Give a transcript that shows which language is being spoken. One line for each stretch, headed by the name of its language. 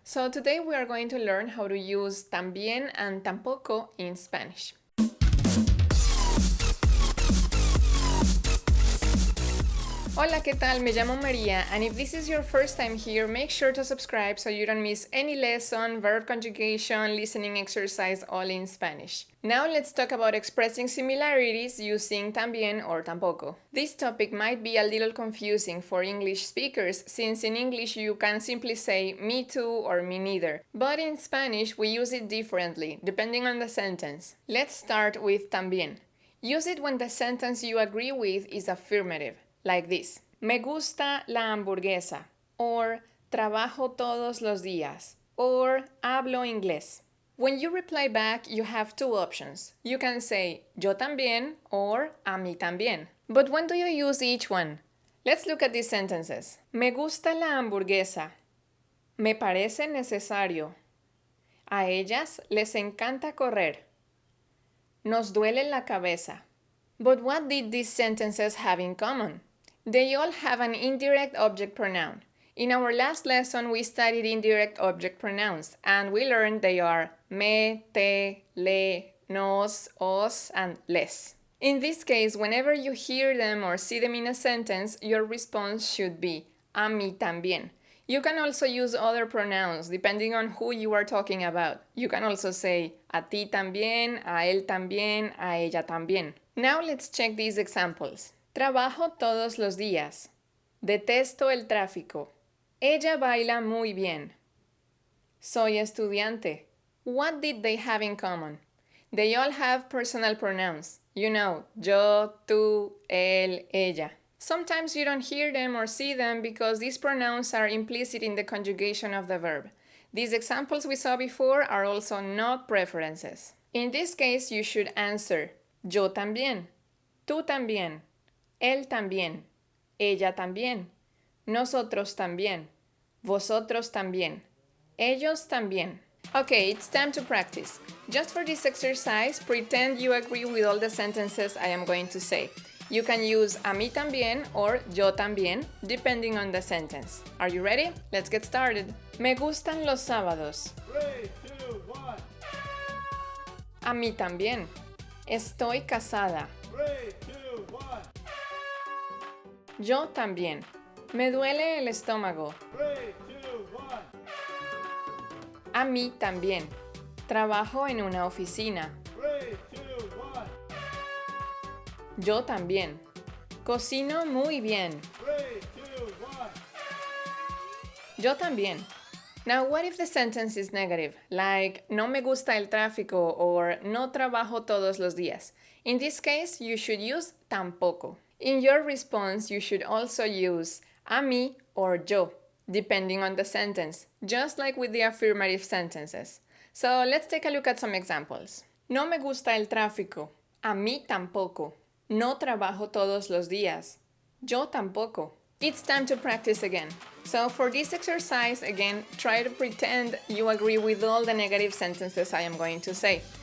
English: So today we are going to learn how to use también and tampoco in Spanish.
Spanish: Hola, ¿qué tal? Me llamo María,
English: and if this is your first time here, make sure to subscribe so you don't miss any lesson, verb conjugation, listening exercise, all in Spanish. Now let's talk about expressing similarities using también or tampoco. This topic might be a little confusing for English speakers, since in English you can simply say me too or me neither. But in Spanish we use it differently, depending on the sentence. Let's start with también. Use it when the sentence you agree with is affirmative. Like this,
Spanish: me gusta la hamburguesa,
English: or
Spanish: trabajo todos los días,
English: or
Spanish: hablo inglés.
English: When you reply back, you have two options. You can say
Spanish: yo también
English: or
Spanish: a mí también.
English: But when do you use each one? Let's look at these sentences.
Spanish: Me gusta la hamburguesa. Me parece necesario. A ellas les encanta correr. Nos duele la cabeza.
English: But what did these sentences have in common? They all have an indirect object pronoun. In our last lesson, we studied indirect object pronouns, and we learned they are me, te, le, nos, os, and les. In this case, whenever you hear them or see them in a sentence, your response should be
Spanish: a mí también.
English: You can also use other pronouns depending on who you are talking about. You can also say
Spanish: a ti también, a él también, a ella también.
English: Now let's check these examples.
Spanish: Trabajo todos los días. Detesto el tráfico. Ella baila muy bien. Soy estudiante.
English: What did they have in common? They all have personal pronouns. You know,
Spanish: yo, tú, él, ella.
English: Sometimes you don't hear them or see them because these pronouns are implicit in the conjugation of the verb. These examples we saw before are also not preferences. In this case, you should answer
Spanish: yo también, tú también, él también, ella también, nosotros también, vosotros también, ellos también.
English: Okay, it's time to practice. Just for this exercise, pretend you agree with all the sentences I am going to say. You can use
Spanish: a mí también
English: or
Spanish: yo también,
English: depending on the sentence. Are you ready? Let's get started.
Spanish: Me gustan los sábados.
English: 3, 2, 1.
Spanish: A mí también. Estoy casada.
English: 3, 2, 1.
Spanish: Yo también. Me duele el estómago.
English: 3, 2, 1.
Spanish: A mí también. Trabajo en una oficina.
English: 3, 2, 1.
Spanish: Yo también. Cocino muy bien.
English: 3, 2, 1.
Spanish: Yo también.
English: Now, what if the sentence is negative, like
Spanish: no me gusta el tráfico
English: or
Spanish: no trabajo todos los días?
English: In this case, you should use tampoco. In your response, you should also use a mí or yo, depending on the sentence, just like with the affirmative sentences. So let's take a look at some examples.
Spanish: No me gusta el tráfico. A mí tampoco. No trabajo todos los días. Yo tampoco.
English: It's time to practice again. So for this exercise, again, try to pretend you agree with all the negative sentences I am going to say.